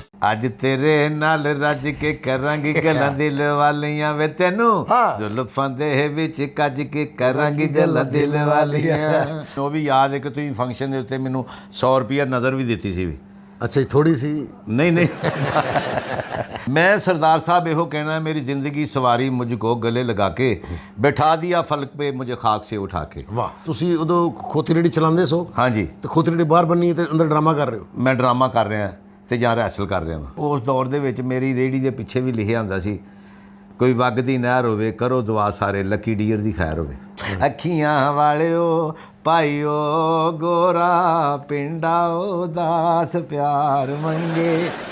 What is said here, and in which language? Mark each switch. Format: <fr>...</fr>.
<pa>ਅੱਜ ਤੇਰੇ ਨਾਲ ਰੱਜ ਕੇ ਕਰਾਂਗੀ ਗੱਲਾਂ ਦਿਲ ਵਾਲੀਆਂ ਵੇ ਤੈਨੂੰ ਜ਼ੁਲਫਾਂ ਦੇ ਵਿੱਚ ਕੱਜ ਕੇ ਕਰਾਂਗੀ ਗੱਲਾਂ ਦਿਲ ਵਾਲੀਆਂ। ਉਹ ਵੀ ਯਾਦ ਹੈ ਕਿ ਤੁਸੀਂ ਫੰਕਸ਼ਨ ਦੇ ਉੱਤੇ ਮੈਨੂੰ 100 ਰੁਪਇਆ ਨਜ਼ਰ ਵੀ ਦਿੱਤੀ ਸੀ ਵੀ। ਅੱਛਾ ਜੀ, ਥੋੜੀ ਸੀ?</pa> <hi>नहीं नहीं मैं सरदार साहब ਇਹੋ कहना मेरी ज़िंदगी सवारी मुझको गले लगा के बैठा दिया फलक पे मुझे खाक से उठा के।</hi> <pa>ਵਾਹ, ਤੁਸੀਂ ਉਦੋਂ ਖੋਤੀ ਰੇੜੀ ਚਲਾਉਂਦੇ ਸੋ?</pa> <hi>हाँ जी,</hi> <pa>ਤੇ ਖੋਤੀ ਰੇੜੀ ਬਾਹਰ ਬੰਨੀ ਤੇ ਅੰਦਰ ਡਰਾਮਾ ਕਰ ਰਹੇ ਹੋ? ਮੈਂ ਡਰਾਮਾ ਕਰ ਰਿਹਾ ਤੇ ਜਾਂ ਰਿਹਰਸਲ ਕਰ ਰਿਹਾ ਵਾਂ। ਉਸ ਦੌਰ ਦੇ ਵਿੱਚ ਮੇਰੀ ਰੇੜੀ ਦੇ ਪਿੱਛੇ ਵੀ ਲਿਖਿਆ ਹੁੰਦਾ ਸੀ, ਕੋਈ ਵਗਦੀ ਨਹਿਰ ਹੋਵੇ ਕਰੋ ਦੁਆ ਸਾਰੇ ਲੱਕੀ ਡੀਅਰ ਦੀ ਖੈਰ ਹੋਵੇ। ਅੱਖੀਆਂ ਵਾਲਿਓ ਭਾਈਓ ਗੋਰਾ ਪਿੰਡਾ ਉਦਾਸ ਪਿਆਰ ਮੰਗੇ।</pa>